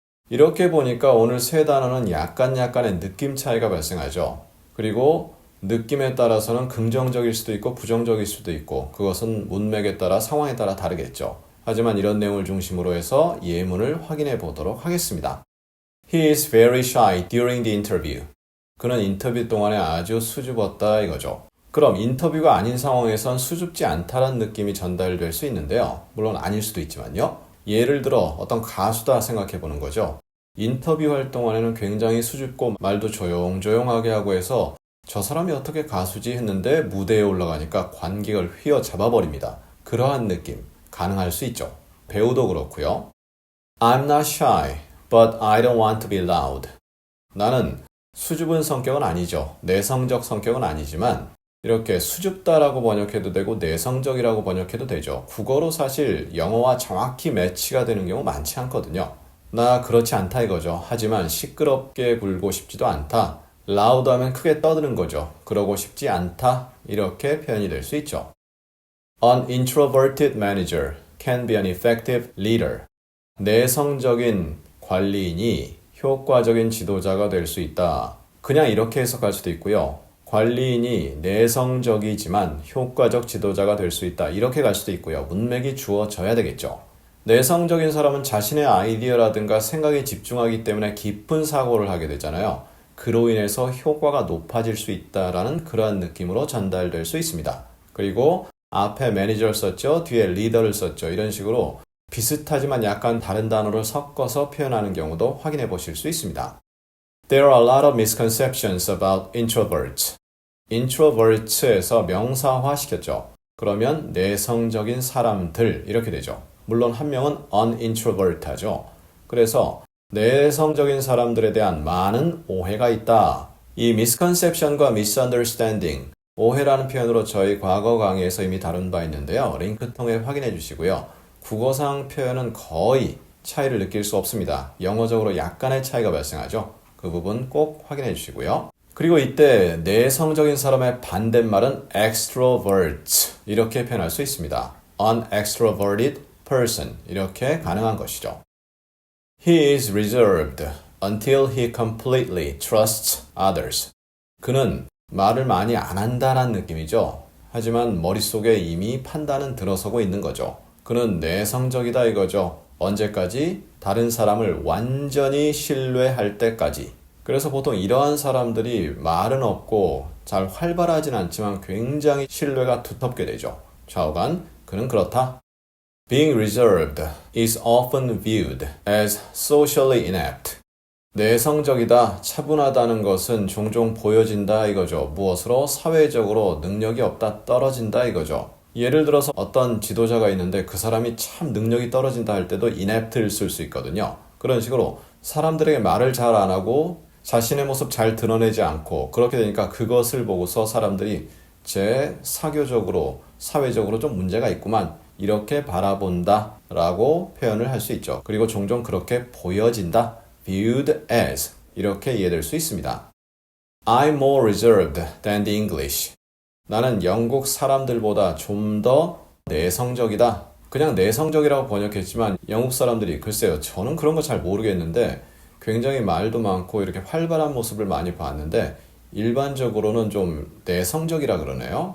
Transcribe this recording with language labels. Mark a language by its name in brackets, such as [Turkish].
[Korean] 이렇게 보니까 오늘 세 단어는 약간의 느낌 차이가 발생하죠. 그리고 느낌에 따라서는 긍정적일 수도 있고 부정적일 수도 있고 그것은 문맥에 따라 상황에 따라 다르겠죠. 하지만 이런 내용을 중심으로 해서 예문을 확인해 보도록 하겠습니다. [English] He is very shy during the interview. [Korean] 그는 인터뷰 동안에 아주 수줍었다 이거죠. 그럼 인터뷰가 아닌 상황에선 수줍지 않다는 느낌이 전달될 수 있는데요. 물론 아닐 수도 있지만요. 예를 들어 어떤 가수다 생각해 보는 거죠. 인터뷰할 동안에는 굉장히 수줍고 말도 조용조용하게 하고 해서 저 사람이 어떻게 가수지 했는데 무대에 올라가니까 관객을 휘어잡아 버립니다. 그러한 느낌 가능할 수 있죠. 배우도 그렇고요. [English] I'm not shy, but I don't want to be loud. [Korean] 나는 수줍은 성격은 아니죠. 내성적 성격은 아니지만 이렇게 수줍다라고 번역해도 되고 내성적이라고 번역해도 되죠. 국어로 사실 영어와 정확히 매치가 되는 경우 많지 않거든요. 나 그렇지 않다 이거죠. 하지만 시끄럽게 굴고 싶지도 않다. loud 하면 크게 떠드는 거죠. 그러고 싶지 않다. 이렇게 표현이 될 수 있죠. [English] An introverted manager can be an effective leader. [Korean] 내성적인 관리인이 효과적인 지도자가 될 수 있다. 그냥 이렇게 해석할 수도 있고요. 관리인이 내성적이지만 효과적 지도자가 될 수 있다. 이렇게 갈 수도 있고요. 문맥이 주어져야 되겠죠. 내성적인 사람은 자신의 아이디어라든가 생각에 집중하기 때문에 깊은 사고를 하게 되잖아요. 그로 인해서 효과가 높아질 수 있다라는 그러한 느낌으로 전달될 수 있습니다. 그리고 앞에 매니저를 썼죠. 뒤에 리더를 썼죠. 이런 식으로 비슷하지만 약간 다른 단어를 섞어서 표현하는 경우도 확인해 보실 수 있습니다. [English] There are a lot of misconceptions about introverts. [Korean] introverts에서 명사화 시켰죠. 그러면 내성적인 사람들 이렇게 되죠. 물론 한 명은 unintrovert 하죠. 그래서 내성적인 사람들에 대한 많은 오해가 있다. 이 misconception과 misunderstanding, 오해라는 표현으로 저희 과거 강의에서 이미 다룬 바 있는데요. 링크 통해 확인해 주시고요. 국어상 표현은 거의 차이를 느낄 수 없습니다. 영어적으로 약간의 차이가 발생하죠. 그 부분 꼭 확인해 주시고요. 그리고 이때 내성적인 사람의 반대말은 extrovert 이렇게 표현할 수 있습니다. [English] An extroverted person [Korean] 이렇게 가능한 것이죠. [English] He is reserved until he completely trusts others. [Korean] 그는 말을 많이 안 한다는 느낌이죠. 하지만 머릿속에 이미 판단은 들어서고 있는 거죠. 그는 내성적이다 이거죠. 언제까지? 다른 사람을 완전히 신뢰할 때까지. 그래서 보통 이러한 사람들이 말은 없고 잘 활발하진 않지만 굉장히 신뢰가 두텁게 되죠. 좌우간, 그는 그렇다. [English] Being reserved is often viewed as socially inept. [Korean] 내성적이다, 차분하다는 것은 종종 보여진다 이거죠. 무엇으로? 사회적으로 능력이 없다, 떨어진다 이거죠. 예를 들어서 어떤 지도자가 있는데 그 사람이 참 능력이 떨어진다 할 때도 inept를 쓸 수 있거든요. 그런 식으로 사람들에게 말을 잘 안 하고 자신의 모습 잘 드러내지 않고 그렇게 되니까 그것을 보고서 사람들이 제 사교적으로 사회적으로 좀 문제가 있구만 이렇게 바라본다 라고 표현을 할 수 있죠. 그리고 종종 그렇게 보여진다 viewed as 이렇게 이해될 수 있습니다. [English] I'm more reserved than the English. [Korean] 나는 영국 사람들보다 좀 더 내성적이다. 그냥 내성적이라고 번역했지만 영국 사람들이 글쎄요. 저는 그런 거 잘 모르겠는데 굉장히 말도 많고 이렇게 활발한 모습을 많이 봤는데 일반적으로는 좀 내성적이라 그러네요.